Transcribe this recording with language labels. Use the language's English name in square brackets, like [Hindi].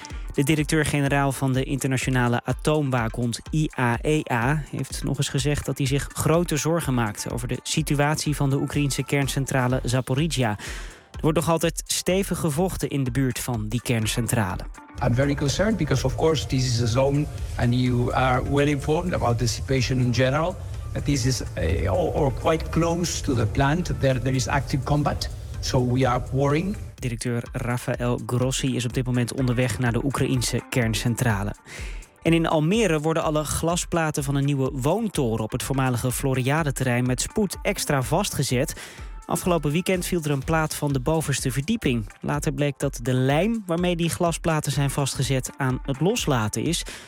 [Dutch] De directeur-generaal van de internationale atoomwaakhond IAEA heeft nog eens gezegd dat hij zich grote zorgen maakt over de situatie van de Oekraïnse kerncentrale Zaporizhia. Er wordt nog altijd stevig gevochten in de buurt van die kerncentrale. [English] I'm very concerned because of course this is a zone and you are well informed about the situation in general. That this is quite close to the plant. There is active combat, so we are worrying. [Dutch] Directeur Rafael Grossi is op dit moment onderweg naar de Oekraïnse kerncentrale. En in Almere worden alle glasplaten van een nieuwe woontoren op het voormalige Floriade-terrein met spoed extra vastgezet. Afgelopen weekend viel er een plaat van de bovenste verdieping. Later bleek dat de lijm waarmee die glasplaten zijn vastgezet aan het loslaten is.